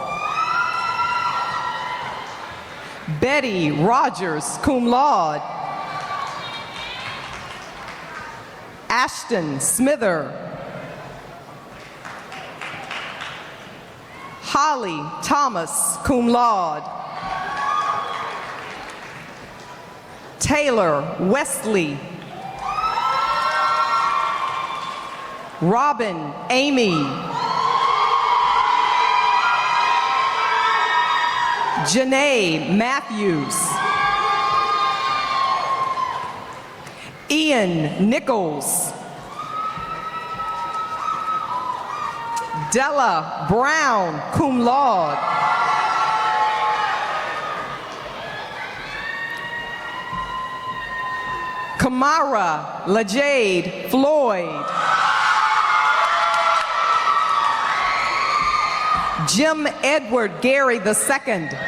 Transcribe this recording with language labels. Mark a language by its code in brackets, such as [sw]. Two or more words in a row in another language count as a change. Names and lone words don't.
[en] Betty Rogers, [la] cum laude. [en] Ashton Smither. Holly Thomas, [la] cum laude. [en] Taylor Wesley. Robin Amy. Janae Matthews. Ian Nichols. Della Brown, [la] cum laude. [en] Kamara LaJade Floyd. Jim Edward Gary II.